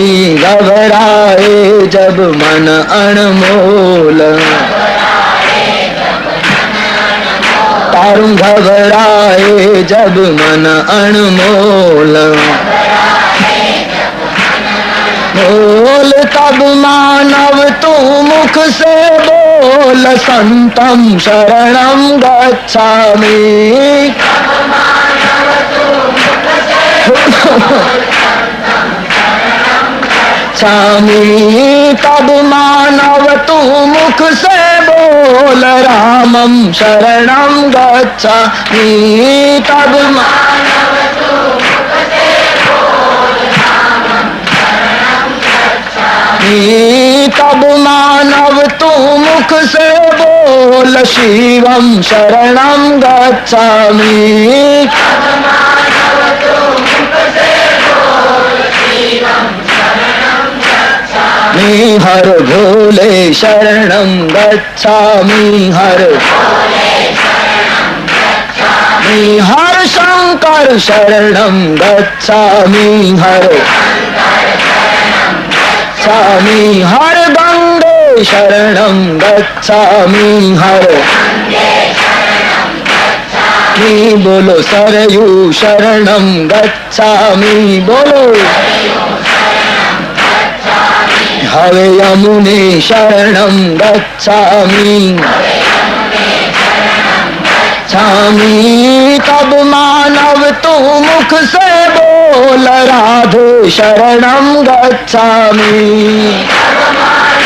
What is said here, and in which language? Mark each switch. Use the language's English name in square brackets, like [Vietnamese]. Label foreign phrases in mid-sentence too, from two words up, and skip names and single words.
[Hindi] घबराए जब मन अनमोल, तारू घबराए जब मन अनमोल, बोल तब मानव तू मुख से बोल [Sanskrit] संतम शरणं गच्छामि. [Hindi] स्वामी. तब मानव तू मुख से बोल [Sanskrit] रामं शरणं गच्छामि. [Hindi] तब मानव तू मुख से बोल [Sanskrit] रामं शरणं गच्छामि. [Hindi] तब मानव तू मुख से बोल [Sanskrit] शिवं शरणं गच्छामि. [Hindi] तब मानव तू मुख से बोल शिवं हर भोले [Sanskrit] शरणं गच्छामि. हर हर शंकर शरणं गच्छामि. [Hindi] हर स्वामी. [Sanskrit] हर गंगे शरणं गच्छामि. हर बोलो सरयू शरणं गच्छामि. बोलो हवे यमुने शरणं गच्छामि. [Hindi] तब मानव तू मुख से बोल [Sanskrit] राधे शरणं गच्छामि.